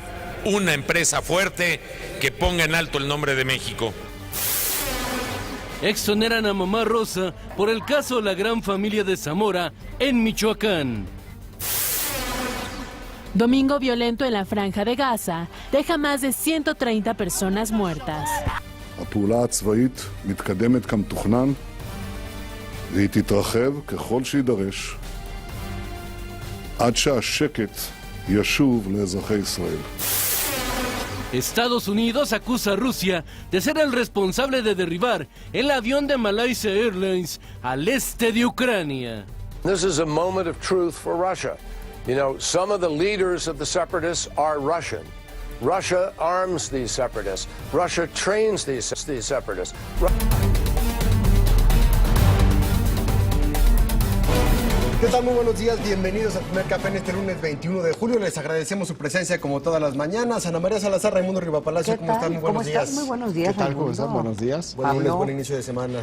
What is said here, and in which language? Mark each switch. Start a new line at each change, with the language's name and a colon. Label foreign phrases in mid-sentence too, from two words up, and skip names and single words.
Spanish: Una empresa fuerte que ponga en alto el nombre de México. Exoneran a Mamá Rosa por el caso La Gran Familia de Zamora en Michoacán. Domingo violento en la Franja de Gaza deja más de 130 personas muertas.
Hebrew: הפעולה הצבאית מתקדמת כמתוכנן והיא תתרחב ככל שידרש עד שהשקט ישוב לאזרחי ישראל.
Spanish: Estados Unidos acusa a Rusia de ser el responsable de derribar el avión de Malaysia Airlines al este de Ucrania.
English: This is a moment of truth for Russia. You know, some of the leaders of the separatists are Russian. Russia arms these separatists. Russia trains these separatists.
Spanish: ¿Qué tal? Muy buenos días, bienvenidos al primer café en este lunes 21 de julio. Les agradecemos su presencia como todas las mañanas. Ana María Salazar, Raimundo Rivapalacio, ¿cómo están? Muy buenos días. Muy buenos días, ¿Qué tal? Raimundo. ¿Cómo están? Buenos días. Buen lunes, buen inicio de semana.